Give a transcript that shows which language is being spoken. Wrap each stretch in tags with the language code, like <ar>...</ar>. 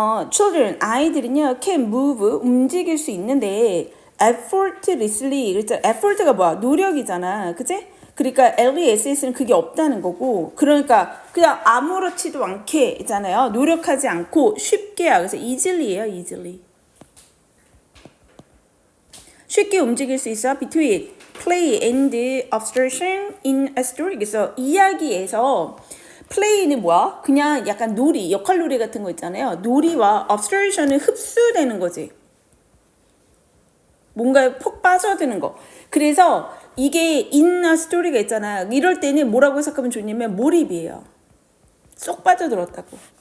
<ko>children, 아이들은요, can move, 움직일 수 있는데, effortlessly, 그렇죠? effort가 뭐야? 노력이잖아. 그치? 그러니까 LESS는 그게 없다는 거고, 그러니까 그냥 아무렇지도 않게 있잖아요. 노력하지 않고 쉽게야. 그래서 easily예요, easily. 쉽게 움직일 수 있어.</ko> <en>between play and observation in a story.</en> <ko>그래서 이야기에서 플레이는 뭐야? 그냥 약간 놀이, 역할놀이 같은 거 있잖아요. 놀이와 observation은 흡수되는 거지. 뭔가에 푹 빠져드는 거. 그래서 이게 in a story 가 있잖아. 이럴 때는 뭐라고 해석하면 좋냐면 몰입이에요. 쏙 빠져들었다고.</ko>